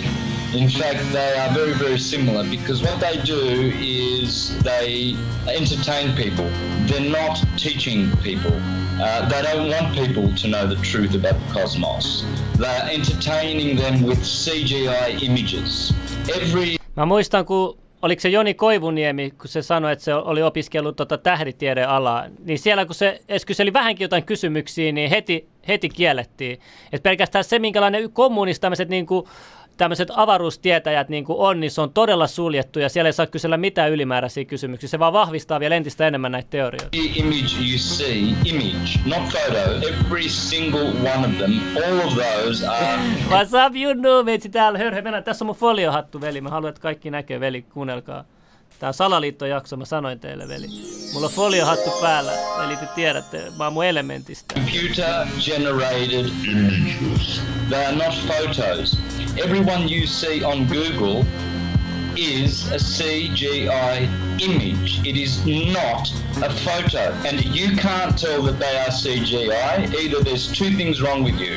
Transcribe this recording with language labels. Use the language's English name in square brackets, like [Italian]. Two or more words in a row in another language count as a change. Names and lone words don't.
[English] In fact, they are very, very similar, because what they do is they entertain people. They're not teaching people. They don't want people to know the truth about the cosmos. They're entertaining them with CGI images. [Finnish] Mä muistan, kun oliko se Joni Koivuniemi, kun se sanoi, että se oli opiskellut tähditiedealaa, niin siellä kun se edes kyseli vähänkin jotain kysymyksiä, niin heti kiellettiin. Että pelkästään se, minkälainen kommunista tämmöiset avaruustietäjät niin kuin on, niin se on todella suljettu ja siellä ei saa kysellä mitään ylimääräisiä kysymyksiä. Se vaan vahvistaa vielä entistä enemmän näitä teorioita. [English] Image you see, image, not photo. Every single one of them, all of those are... What's up, [Finnish] Junnu? Meitsi täällä, mennään. Tässä on mun foliohattu, veli. Mä haluan, että kaikki näkee, veli. Kuunnelkaa. Tää on salaliittojakso, mä sanoin teille, veli. Mulla on foliohattu päällä, eli te tiedätte, mä oon mun elementistä. [English] Computer-generated images. They are not photos. Everyone you see on Google is a CGI image. It is not a photo. And you can't tell that they are CGI. Either there's two things wrong with you.